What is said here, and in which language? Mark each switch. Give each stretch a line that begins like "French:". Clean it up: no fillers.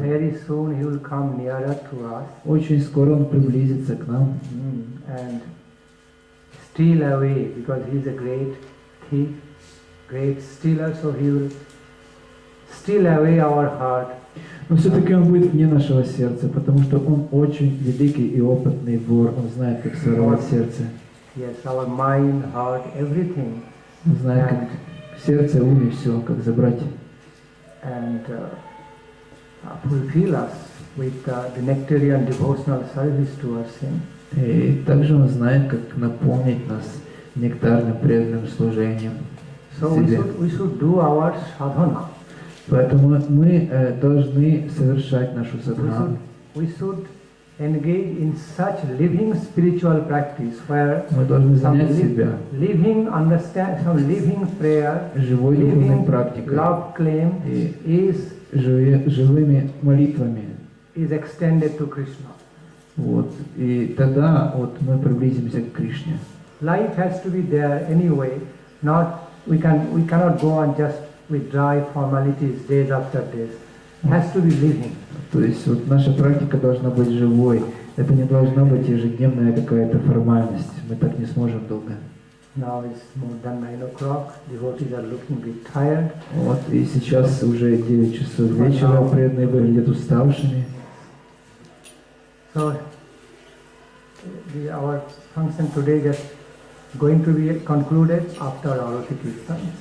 English: Very soon he will come nearer to us.
Russian: Очень скоро он приблизится к нам.
English: And steal away, because he is a great thief, great stealer, so he will steal away our heart.
Russian: Но все-таки он будет вне нашего сердца, потому что он очень великий и опытный вор. Он знает, как своровать сердце.
English: Yes, our mind, heart, everything.
Russian: Он знает, как сердце, ум и все, как забрать.
English: And fulfill us with the nectarian devotional service towards him.
Russian: И также он знает, как наполнить нас нектарным преданным служением.
English: So we should do our sadhana.
Russian: Поэтому мы должны совершать нашу садхану.
English: We should engage in such living spiritual practice where
Russian: мы должны занять себя
English: living understand, some living prayer,
Russian: живой духовной практикой,
English: love claim is
Russian: живыми молитвами
English: is extended to Krishna.
Russian: Вот. И тогда вот мы приблизимся к Кришне.
English: Life has to be there anyway. We cannot go on just with dry formalities days after days. It has to be living.
Russian: То есть вот наша практика должна быть живой. Это не должна быть ежедневная какая-то формальность. Мы так не сможем долго.
English: Now it's more than 9 o'clock. Devotees are looking a bit tired.
Russian: Вот, и сейчас уже 9 часов вечера, преданные выглядят уставшими.
English: So our function today is going to be concluded after Arati Kirtan.